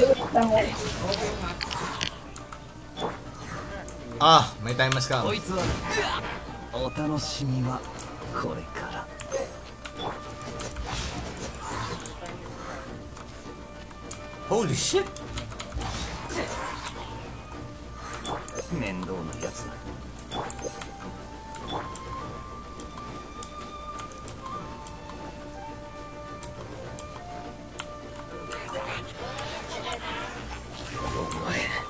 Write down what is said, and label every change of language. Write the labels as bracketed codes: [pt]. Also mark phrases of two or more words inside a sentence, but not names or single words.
[tl] Tango. Ah, may time mas ka. [ja] こいつはお楽しみはこれから [en] Holy shit! [ja] 面倒なやつだお前